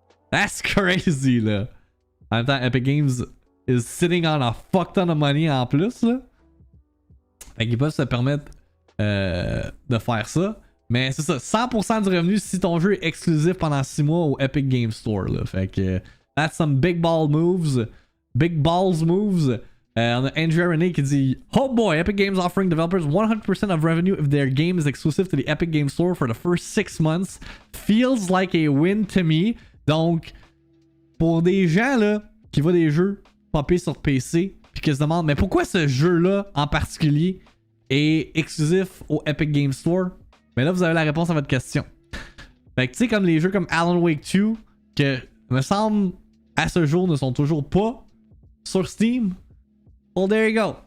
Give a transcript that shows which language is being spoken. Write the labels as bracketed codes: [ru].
[en] That's crazy, là. [fr] En même temps, [en] Epic Games is sitting on a fuck ton of money [fr] en plus, là. Fait qu'ils peuvent se permettre de faire ça. Mais c'est ça, 100% du revenu si ton jeu est exclusif pendant 6 mois au Epic Game Store, là. Fait que [en] that's some big ball moves. Big balls moves. [fr] On a Andrea Renee qui dit [en] oh boy, Epic Games offering developers 100% of revenue if their game is exclusive to the Epic Game Store for the first 6 months. Feels like a win to me. [fr] Donc, pour des gens là qui voient des jeux popper sur PC puis qui se demandent mais pourquoi ce jeu-là en particulier est exclusif au Epic Game Store? Mais là, vous avez la réponse à votre question. Fait que tu sais, comme les jeux comme Alan Wake 2, que me semble à ce jour ne sont toujours pas sur Steam. [en] Well, there you go.